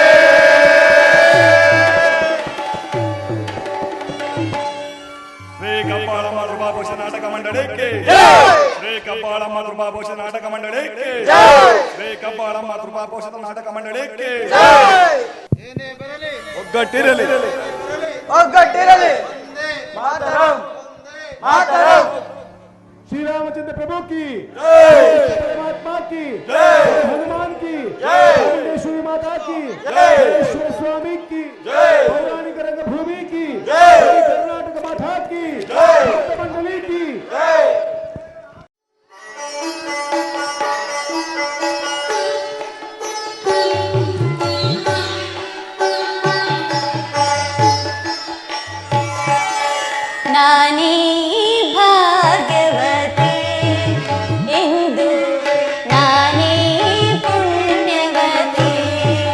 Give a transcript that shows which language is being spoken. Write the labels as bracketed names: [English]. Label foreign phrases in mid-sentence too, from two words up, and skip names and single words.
[Kannada] ಶ್ರೀ ಕಬ್ಬಾಳಮ್ಮ ಕೃಪಾಭೂಷ ನಾಟಕ ಮಂಡಳಿಗೆ. ಶ್ರೀ ಕಬ್ಬಾಳಮ್ಮ ಕೃಪಾಭೂಷ ನಾಟಕ ಮಂಡಳಿಗೆ. ಶ್ರೀ ಕಬ್ಬಾಳಮ್ಮ ಕೃಪಾಭೂಷ ನಾಟಕ ಮಂಡಳಿಗೆ. ಏನೇ ಬರಲಿ ಒಗ್ಗಟ್ಟಿರಲಿ. ಒಗ್ಗಟ್ಟಿರಲಿ. [Sanskrit] ಮಾತರಂ ಮಾತರಂ. [Hindi] श्री रामचंद्र प्रभु की जय. परमात्मा की जय. हनुमान की जय. चामुंडेश्वरी माता की जय. स्वामी की जय. पौराणिक रंगभूमि की जय. कर्नाटक माता की जय. भक्त मंडली की जय. [Kannada] ನಾನೇ ಭಾಗ್ಯವತಿ ಎಂದು ನಾನೇ ಪುಣ್ಯವತಿ.